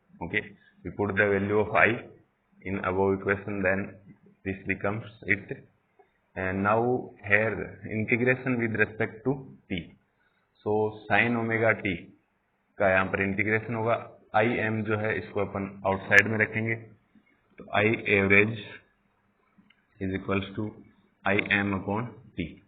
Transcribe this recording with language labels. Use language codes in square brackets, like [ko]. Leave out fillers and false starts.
[en] Okay, we put the value of I in above equation, then this becomes it. And now here integration with respect to t. [hi] So sin omega t का यहाँ पर integration होगा. Im जो है इसको अपन outside में रखेंगे, तो [en] I average is equals to Im upon t.